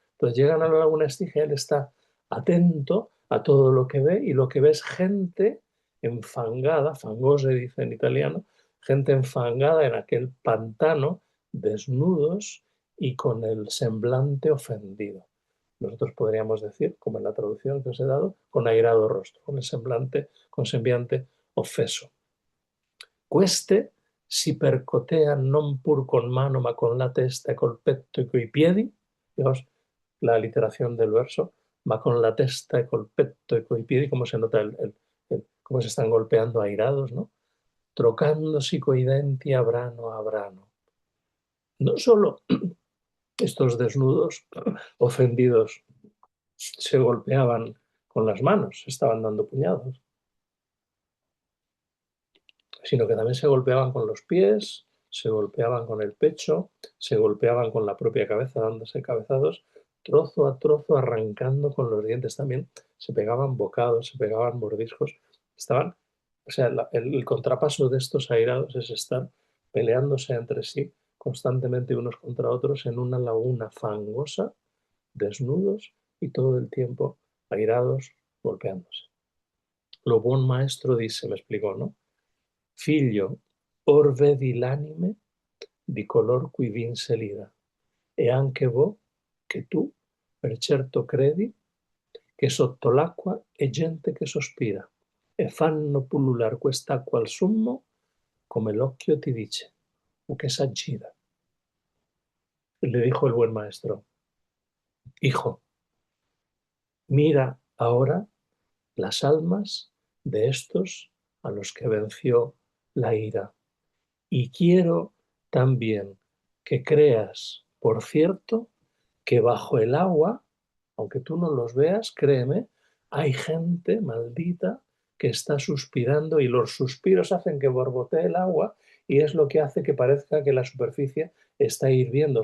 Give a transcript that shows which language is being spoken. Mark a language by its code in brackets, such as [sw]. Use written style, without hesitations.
[es] Entonces llegan a la laguna Estigia, él está atento a todo lo que ve y lo que ve es gente enfangada, fangose dice en italiano, gente enfangada en aquel pantano, desnudos, y con el semblante ofendido. Nosotros podríamos decir, como en la traducción que os he dado, con airado rostro, con el semblante, [it] con sembiante ofeso. Queste si percotean non pur con mano, ma con la testa e col petto e coi piedi. [es] Fijaos la literación del verso, [it] ma con la testa e col petto e coi piedi, [es] cómo se nota cómo se están golpeando airados, ¿no? [it] Trocándosi coi denti a brano. [es] No solo estos desnudos ofendidos se golpeaban con las manos, se estaban dando puñados, sino que también se golpeaban con los pies, se golpeaban con el pecho, se golpeaban con la propia cabeza, dándose cabezazos, trozo a trozo, arrancando con los dientes también, se pegaban bocados, se pegaban mordiscos, estaban, o sea, el contrapaso de estos airados es estar peleándose entre sí constantemente unos contra otros en una laguna fangosa, desnudos y todo el tiempo airados, golpeándose. [it] Lo buon maestro dice, [es] me explicó, ¿no? [it] Figlio, or vedi l'anime di color cui vinse l'ira, e anche vo, che tu, per certo credi, che sotto l'acqua è gente che sospira, e fanno pullular quest'acqua al summo, come l'occhio ti dice, o che s'aggira. [es] Le dijo el buen maestro, hijo, mira ahora las almas de estos a los que venció la ira. Y quiero también que creas, por cierto, que bajo el agua, aunque tú no los veas, créeme, hay gente maldita que está suspirando y los suspiros hacen que borbotee el agua y es lo que hace que parezca que la superficie está hirviendo.